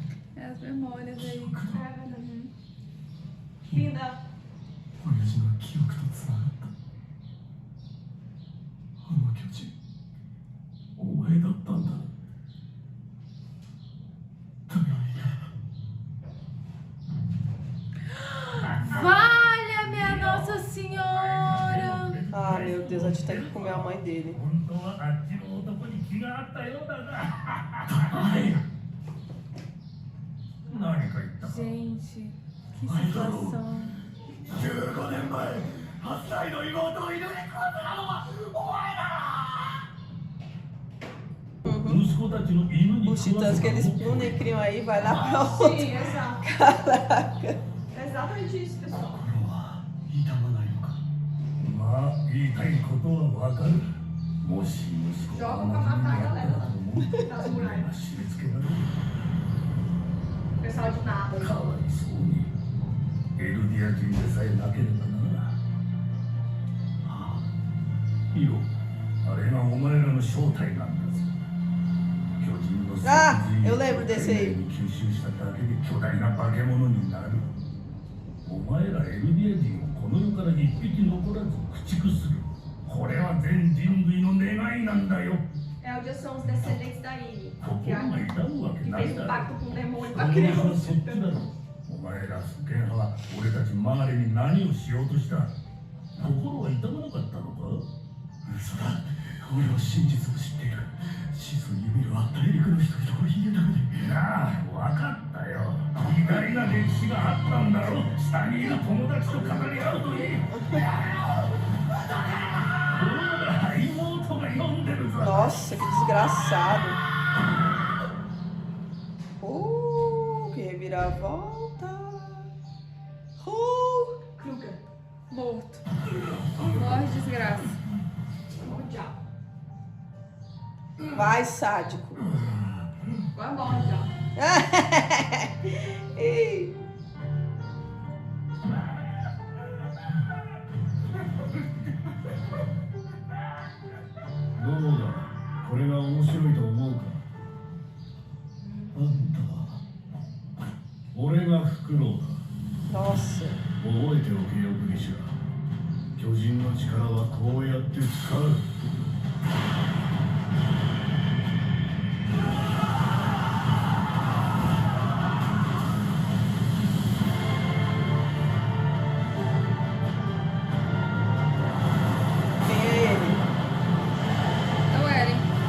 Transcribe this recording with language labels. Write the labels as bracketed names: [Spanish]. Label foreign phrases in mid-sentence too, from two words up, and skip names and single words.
[Portuguese] É as memórias aí. É verdade. Linda. [Japanese] 親父の記憶とつながった。あの巨人、お前だったんだ。だがいや。 [Portuguese] Valha, minha Nossa Senhora! Ah, meu Deus, a gente tem que comer a mãe dele. [Japanese] 本当はあっちの男に気があったようだが。何か言ったか。 [Portuguese] Gente, que situação. [Japanese] 15 年前、8歳の妹を犬に食わせたのはお前だ。息子たちの犬に [Portuguese] Os [Japanese] 食わ [Portuguese] titãs [Japanese] せ [Portuguese] que [Japanese] た [Portuguese] eles [Japanese] の。 [Portuguese] punem e criam aí vai lá pra outra. Sim, exato. Caraca. É exatamente isso, pessoal. [Japanese] 心は痛まないのか。まあ言いたいことはわかる。もし息子があの国にやったらと思うと俺が締め付けられる。 [Portuguese] Pessoal de nada. [Japanese] かわいそうに。エルディア人でさえなければな。ああ、いいよ。あれがお前らの正体なんだぞ。巨人の [Portuguese] Ah, eu lembro desse aí. [Japanese] に吸収しただけで巨大な化け物になる。お前らエルディア人をこの世から一匹残らず駆逐する。これは全人類の願いなんだよ。 [Portuguese] Eldias são os descendentes da Ine. [Japanese] 心 [Portuguese] Que, [Japanese] が痛むわけ [Portuguese] que [Japanese] ない [Portuguese] fez [Japanese] だ [Portuguese] um [Japanese] ろ。 [Portuguese] pacto com o demônio com [Japanese] こ [Portuguese] a [Japanese] の話は [Portuguese] criança. [Japanese] そっちだろ。お前ら復権派は俺たちマーレに何をしようとした。心は痛まなかったのか。嘘だ。俺は真実を知っている。始祖ユミルは大陸の人々を家だけで。なあ、わかったよ。偉大な歴史があったんだろう。下にいる友達と語り合うといい。ほら、妹が読んでるぞ。 [Portuguese] Nossa, que desgraçado. reviravolta. Kruger. Morto. Morre, desgraça. Já. Vai, sádico. Agora morre já. Ih. [Japanese] どうだこれが面白いと思うかあんたは俺がフクロウだ [Portuguese] Nossa. [Japanese] 覚えておけよグリシャ巨人の力はこうやって使う [Portuguese] Quem é ele? É o Eren.